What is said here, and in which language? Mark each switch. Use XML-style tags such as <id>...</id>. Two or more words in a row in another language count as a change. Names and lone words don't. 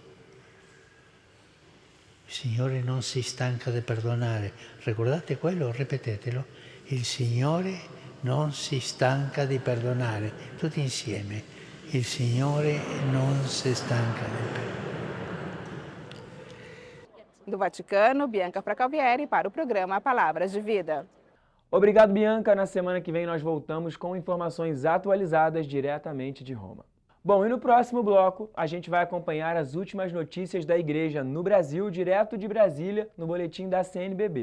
<it>Il Signore non si stanca di perdonare. Ricordate quello? Ripetetelo. Il Signore non si stanca di perdonare. Tutti insieme. Il Signore non si stanca di perdonare.</it> <pt>Do Vaticano, Bianca Fracalvieri para o programa Palavras de Vida. Obrigado, Bianca. Na semana que vem nós voltamos com informações atualizadas diretamente de Roma. Bom, e no próximo bloco a gente vai acompanhar as últimas notícias da Igreja no Brasil, direto de Brasília, no boletim da CNBB.</pt>